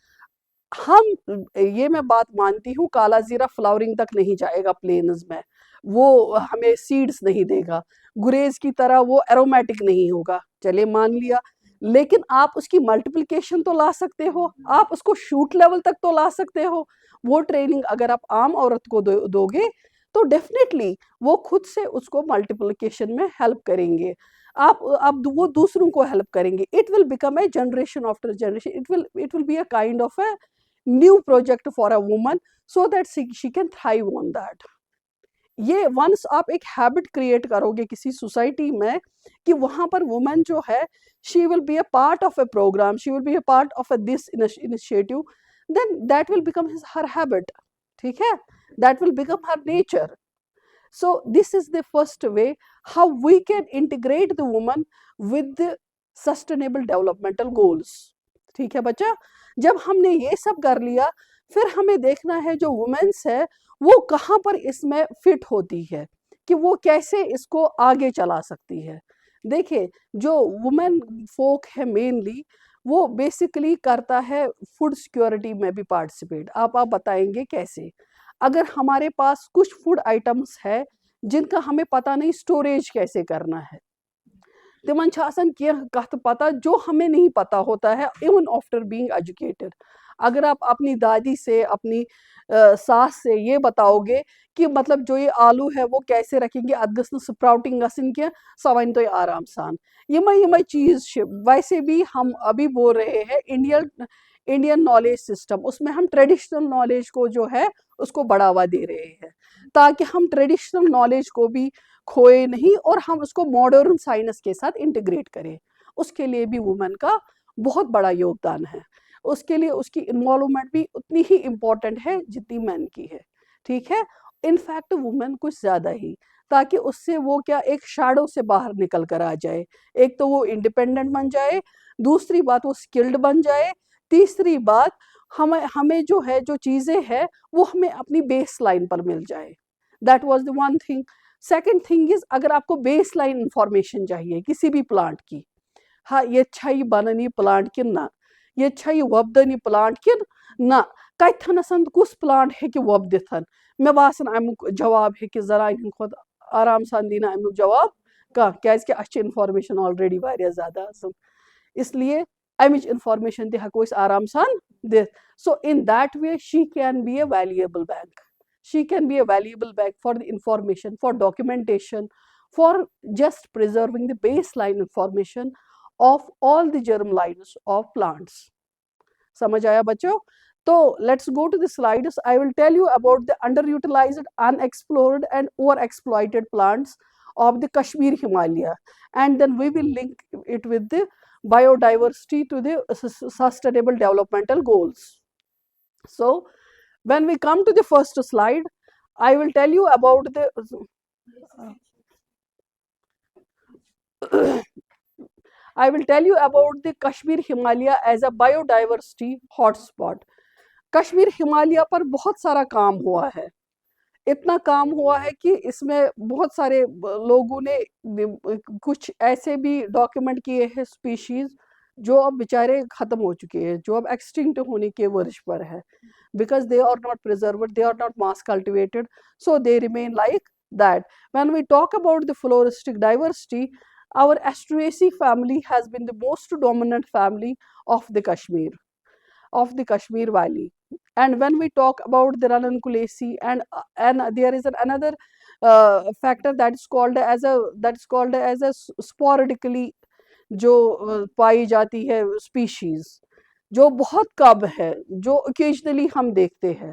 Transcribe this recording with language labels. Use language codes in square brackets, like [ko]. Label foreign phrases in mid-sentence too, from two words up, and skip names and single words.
[ur] ہم یہ میں بات مانتی ہوں کالا زیرہ فلاورنگ تک نہیں جائے گا پلینز میں, وہ ہمیں سیڈز نہیں دے گا, گریز کی طرح وہ ایرومیٹک نہیں ہوگا, چلے مان لیا, لیکن آپ اس کی ملٹیپلیکیشن تو لا سکتے ہو, آپ اس کو [en] shoot level [ur] تک تو لا سکتے ہو. وہ ٹریننگ اگر آپ عام عورت کو دو گے تو ڈیفینیٹلی وہ خود سے اس کو ملٹیپلیکیشن میں ہیلپ کریں گے, آپ وہ دوسروں کو ہیلپ کریں گے. [en] It will become a generation after generation, it will be a kind of a new project for a woman, so that she can thrive on that. [ur] یہ ونس آپ ایک ہیبٹ کریٹ کرو گے کسی سوسائٹی میں کہ وہاں پر وومن جو ہے [en] she will be a part of a program, she will be a part of this initiative, then that will become her habit, [ur] ٹھیک ہے, [en] that will become her nature. So this is the first way how we can integrate the woman with the sustainable developmental goals. [ur] ٹھیک ہے بچہ, جب ہم نے یہ سب کر لیا پھر ہمیں دیکھنا ہے جو وومنس ہے وہ کہاں پر اس میں فٹ ہوتی ہے, کہ وہ کیسے اس کو آگے چلا سکتی ہے. دیکھیں جو [en] woman folk [ur] ہے مینلی وہ بیسیکلی کرتا ہے [en] food security [ur] میں بھی پارٹیسپیٹ. آپ بتائیں گے کیسے؟ اگر ہمارے پاس کچھ [en] food items [ur] ہے جن کا ہمیں پتہ نہیں سٹوریج کیسے کرنا ہے, [ks] تمن چھ آسان کینٛہہ کتھ [ur] پتہ جو ہمیں نہیں پتہ ہوتا ہے [en] even after being educated. [ur] اگر آپ اپنی دادی سے اپنی ساس سے یہ بتاؤ گے کہ مطلب جو یہ آلو ہے وہ کیسے رکھیں گے, [ks] ات گژھ نہٕ سپراؤٹنگ گژھن کینٛہہ, سۄ ونہِ تۄہہِ آرام سان. یمے چیز چھِ. [ur] ویسے بھی ہم ابھی بول رہے ہیں [en] Indian knowledge system, [ur] اس میں ہم [en] traditional knowledge [ur] کو جو ہے اس کو بڑھاوا دے رہے ہیں تاکہ ہم [en] traditional knowledge [ur] کو بھی کھوئے نہیں اور ہم اس کو [en] modern science [ur] کے ساتھ انٹیگریٹ کریں. اس کے لیے بھی وومن کا بہت بڑا یوگدان ہے, اس کے لیے اس کی انوالومنٹ بھی اتنی ہی امپورٹنٹ ہے جتنی مین کی ہے, ٹھیک ہے. انفیکٹ وومن کچھ زیادہ ہی, تاکہ اس سے وہ کیا ایک شیڈو سے باہر نکل کر آ جائے. ایک تو وہ انڈیپینڈنٹ بن جائے, دوسری بات وہ اسکلڈ بن جائے, تیسری بات ہمیں جو ہے جو چیزیں ہے وہ ہمیں اپنی [en] baseline [ur] پر مل جائے. [en] That was the one thing. Second thing is [ur] اگر آپ کو [en] baseline information [ur] چاہیے کسی بھی پلانٹ کی, [ks] ہاں یہ چھا یہ بنن یہ پلانٹ کن نہ, یہ چھا یہ وۄبدن یہ پلانٹ کن نہ, کتھنسن کس پلانٹ ہیکہِ وۄبدِتھ. مےٚ باسان امیُک جواب ہیکہِ زنانہِ ہٕنٛدِ کھۄتہٕ آرام سان دی نہٕ امیُک جواب کانٛہہ, کیازکہِ اَسہِ چھِ انفارمیشن آلریڈی واریاہ زیادٕ آسان, [ur] اس لیے [ks] امِچ انفارمیشن تہِ ہیکو أسۍ آرام سان دِتھ. [en] سو in that way she can be a valuable bank. She can be a valuable bank for the information, for documentation, for just preserving the baseline information of all the germ lines of plants. [ur] سمجھ آیا بچوں؟ تو [en] let's go to the slides. I will tell you about the underutilized, unexplored and overexploited plants of the Kashmir Himalaya, and then we will link it with the biodiversity to the sustainable developmental goals. So when we come to the first slide, I will tell you about the I will tell you about the Kashmir Himalaya as a biodiversity hotspot. [ur] کشمیر ہمالیہ پر بہت سارا کام ہوا ہے, اتنا کام ہوا ہے کہ اس میں بہت سارے لوگوں نے کچھ ایسے بھی ڈاکیومنٹ کیے ہیں اسپیشیز جو اب بیچارے ختم ہو چکے ہیں, جو اب ایکسٹنکٹ ہونے کے ورش پر ہے, [en] Because they are not preserved, they are not mass cultivated, so they remain like that. When we talk about the floristic diversity, our Asteraceae family has been the most dominant family of the Kashmir Valley. And when we talk about the Ranunculaceae, and there is another factor that is called as a sporadically [ur] جو پائی جاتی ہے اسپیشیز, جو بہت کم ہے, جو اوکیجنلی ہم دیکھتے ہیں.